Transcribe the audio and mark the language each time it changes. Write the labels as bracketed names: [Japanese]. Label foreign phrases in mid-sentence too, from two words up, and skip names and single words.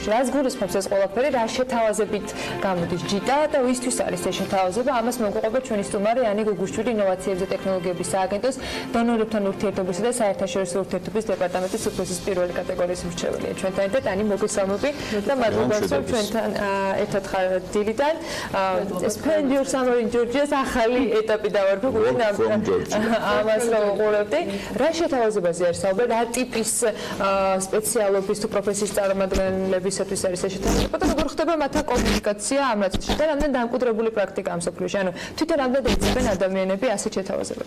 [Georgian] რას გულისხმობს ეს ყველაფერი, რა შეთავაზებით გამოდის ჯიტა და ვისთვის არის ეს შეთავაზება? ამას მოგუყვება ჩვენი სტუმარი ანი გუგუშვილი ინოვაციების და ტექნოლოგიების სააგენტოს დონორებთან ურთიერთობისა და საერთაშორისო ურთიერთობის დეპარტამენტის უფროსის პირველი კატეგორიის მრჩეველია ჩვენთან ერთად. ანი მოგესალმები და მადლობა რომ ჩვენთან ერთად ხარ დილიდან. Spend your summer in Georgia-ს ახალი ეტაპი დავარქვა ამას რომ უყურებდი. რა შეთავაზებაზე არის საუბარი? რა ტიპის სპეციალობის თუ პროფესიის წარმომადგენლებისათვის არის ეს შეთავაზება და როგორ ხდება მათთან კომუნიკაცია ამ ნაწილში და რამდენ დამკვიდრებული პრაქტიკაა მსოფლიოში? ანუ თვითონ რამდენ ეძებენ ადამიანები ასეთ შეთავაზებებს?